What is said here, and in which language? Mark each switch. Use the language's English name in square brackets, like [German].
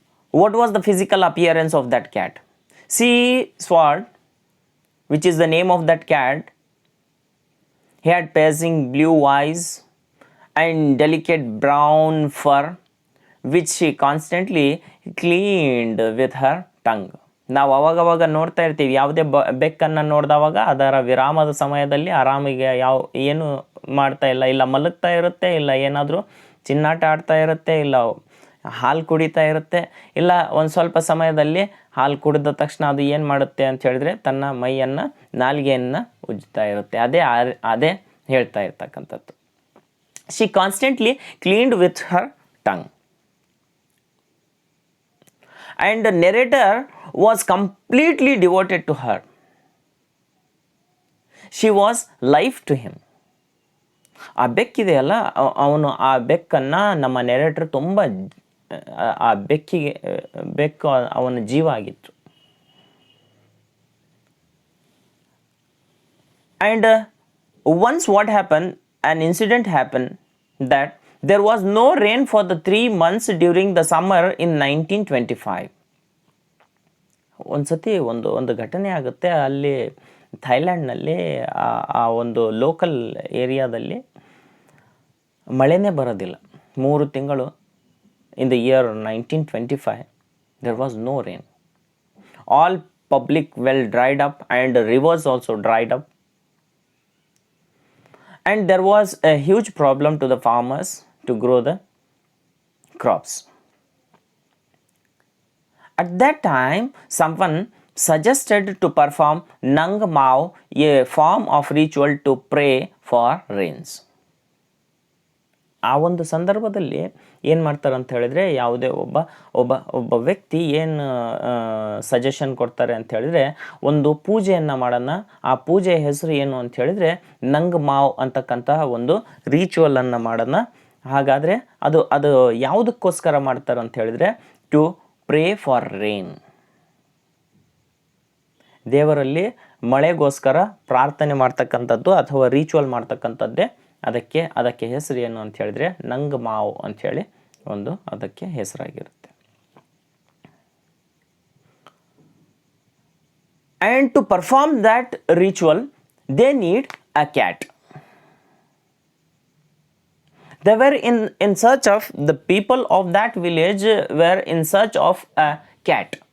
[English] What was the physical appearance of that cat? Sea sword, which is the name of that cat, he had piercing blue eyes and delicate brown fur, which she constantly cleaned with her tongue. [Kannada] ನಾವು ಅವಾಗವಾಗ ನೋಡ್ತಾ ಇರ್ತೀವಿ, ಯಾವುದೇ ಬೆಕ್ಕನ್ನು ನೋಡಿದವಾಗ ಅದರ ವಿರಾಮದ ಸಮಯದಲ್ಲಿ ಆರಾಮಿಗೆ ಏನು ಮಾಡ್ತಾ ಇಲ್ಲ ಮಲಗ್ತಾ ಇರುತ್ತೆ, ಇಲ್ಲ ಏನಾದರೂ ಚಿನ್ನಾಟ ಆಡ್ತಾ ಇರುತ್ತೆ, ಇಲ್ಲ ಹಾಲು ಕುಡಿತಾ ಇರುತ್ತೆ, ಇಲ್ಲ ಒಂದು ಸ್ವಲ್ಪ ಸಮಯದಲ್ಲಿ ಹಾಲು ಕುಡಿದ ತಕ್ಷಣ ಅದು ಏನು ಮಾಡುತ್ತೆ ಅಂತ ಹೇಳಿದ್ರೆ ತನ್ನ ಮೈಯನ್ನು ನಾಲಿಗೆಯನ್ನು ಉಜ್ಜುತ್ತಾ ಇರುತ್ತೆ. ಅದೇ ಹೇಳ್ತಾ ಇರ್ತಕ್ಕಂಥದ್ದು. [English] She constantly cleaned with her tongue. And the narrator was completely devoted to her. She was life to him. [Kannada] ಆ ಬೆಕ್ಕಿದೆಯಲ್ಲ, ಅವನು ಆ ಬೆಕ್ಕನ್ನು ನಮ್ಮ ನೆರೇಟರ್ ತುಂಬ ಆ ಬೆಕ್ಕು ಅವನ ಜೀವ ಆಗಿತ್ತು. [English] And once what happened, an incident happened that there was no rain for the 3 months during the summer in 1925. [Kannada] ಒಂದ್ಸತಿ ಒಂದು ಘಟನೆ ಆಗುತ್ತೆ. ಅಲ್ಲಿ ಥೈಲ್ಯಾಂಡ್ನಲ್ಲಿ ಆ ಒಂದು ಲೋಕಲ್ ಏರಿಯಾದಲ್ಲಿ ಮಳೆನೇ ಬರೋದಿಲ್ಲ 3 ತಿಂಗಳು. [English] In the year 1925 there was no rain. All public well dried up and rivers also dried up. And there was a huge problem to the farmers to grow the crops. At that time, someone suggested to perform Nang Mao, a form of ritual to pray for rains. [Kannada] ಆ ಒಂದು ಸಂದರ್ಭದಲ್ಲಿ ಏನು ಮಾಡ್ತಾರೆ ಅಂತ ಹೇಳಿದ್ರೆ, ಯಾವುದೇ ಒಬ್ಬ ವ್ಯಕ್ತಿ ಏನು ಸಜೆಷನ್ ಕೊಡ್ತಾರೆ ಅಂತ ಹೇಳಿದ್ರೆ, ಒಂದು ಪೂಜೆಯನ್ನು ಮಾಡೋಣ. ಆ ಪೂಜೆಯ ಹೆಸರು ಏನು ಅಂತ ಹೇಳಿದ್ರೆ ನಂಗ್ ಮಾವ್ ಅಂತಕ್ಕಂತಹ ಒಂದು ರಿಚುವಲನ್ನು ಮಾಡೋಣ. ಹಾಗಾದರೆ ಅದು ಯಾವುದಕ್ಕೋಸ್ಕರ ಮಾಡ್ತಾರೆ ಅಂತ ಹೇಳಿದ್ರೆ, [English] To pray for rain. [Kannada] ದೇವರಲ್ಲಿ ಮಳೆಗೋಸ್ಕರ ಪ್ರಾರ್ಥನೆ ಮಾಡ್ತಕ್ಕಂಥದ್ದು ಅಥವಾ ರಿಚುವಲ್ ಮಾಡ್ತಕ್ಕಂಥದ್ದೇ ಅದಕ್ಕೆ ಹೆಸರು ಏನು ಅಂತ ಹೇಳಿದ್ರೆ ನಂಗ್ ಮಾವ್ ಅಂಥೇಳಿ ಒಂದು ಅದಕ್ಕೆ ಹೆಸರಾಗಿರುತ್ತೆ. [English] And to perform that ritual, they need a cat. They were in search of, the people of that village were in search of a cat.